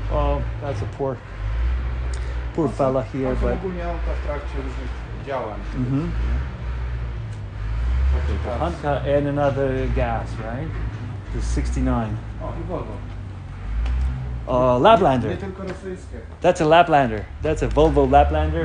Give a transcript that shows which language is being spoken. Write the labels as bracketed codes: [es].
[en] Well, that's a poor fella here, [pl] To [en] but... [pl] ogólnie auta w trakcie różnych działań. Mhm. Okay, teraz. [en] Buchanka and another gas, right? The 69. [pl] O, i Volvo. Laplander. Nie tylko rosyjskie. [en] That's a Laplander. That's a Volvo Laplander,